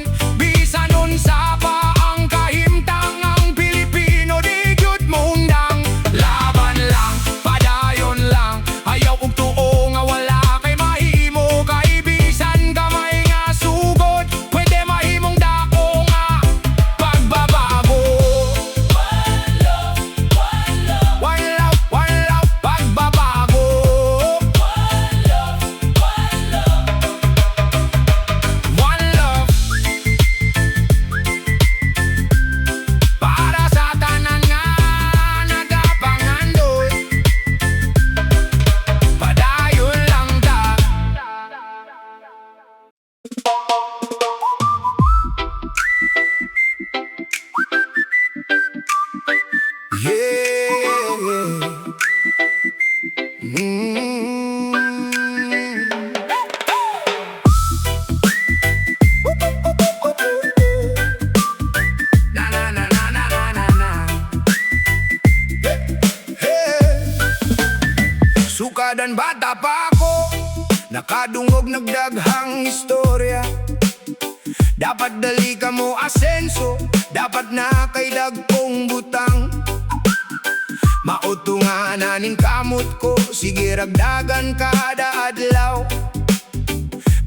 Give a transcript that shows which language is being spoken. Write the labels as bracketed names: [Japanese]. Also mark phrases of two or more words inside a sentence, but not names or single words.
[Cebuano] Bisan unsa pa ang kahimtang, ang Pilipino di gyud mundang. Laban lang, padayon lang, ayaw ug tuo nga wala kay mahimo. Kay bisan gamay nga sugod, pwede mahimong dako nga pagbabago. [English] One love, pagbabago. One love, [Cebuano] para sa tanan nga nagapangandoy. Padayon lang ta. Yeah. Na na na na na na na na. Sukadan bata pa ako, nakadungog nagdaghang istorya. Dapat dali ka mo asenso, dapat na kay dagkong butang. Mautunganin kamot ko, sige ragdagan kada adlaw.